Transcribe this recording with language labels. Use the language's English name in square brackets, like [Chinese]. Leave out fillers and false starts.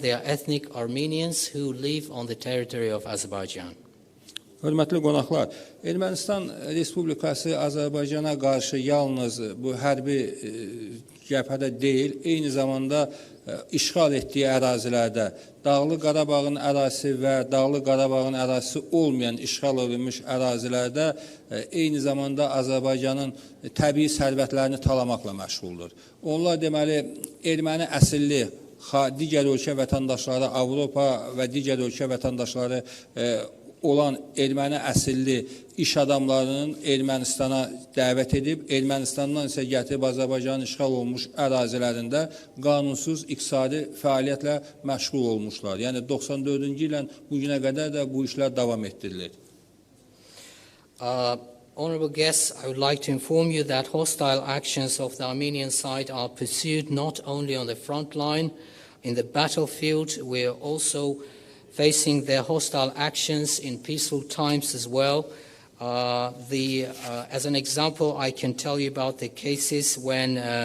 [English] They are ethnic Armenians who live on the territory of Azerbaijan. [Azerbaijani] Hörmətli qonaqlar, Ermənistan Respublikası Azərbaycana qarşı yalnız bu hərbi cəbhədə deyil, eyni zamanda işğal etdiyi ərazilərdə Dağlı Qarabağın ərazisi və Dağlı Qarabağın ərazisi olmayan işğal edilmiş ərazilərdə eyni zamanda Azərbaycanın təbii sərvətlərini talamaqla məşğuldur. Onlar deməli erməni əsilli digər ölkə vətəndaşları, Avropa və digər ölkə vətəndaşları olan erməni əsilli iş adamlarının Ermənistana dəvət edib, Ermənistandan isə gətirib Azərbaycanın işğal olmuş ərazilərində qanunsuz iqtisadi fəaliyyətlə məşğul olmuşlar. Yəni 94-cü ildən bu günə qədər də bu işlər davam etdirilir. [English] Honorable guests, I would like to inform you that hostile actions of the Armenian side are pursued not only on the front line, in the battlefield. We are also facing their hostile actions in peaceful times as well. As an example, I can tell you about the cases when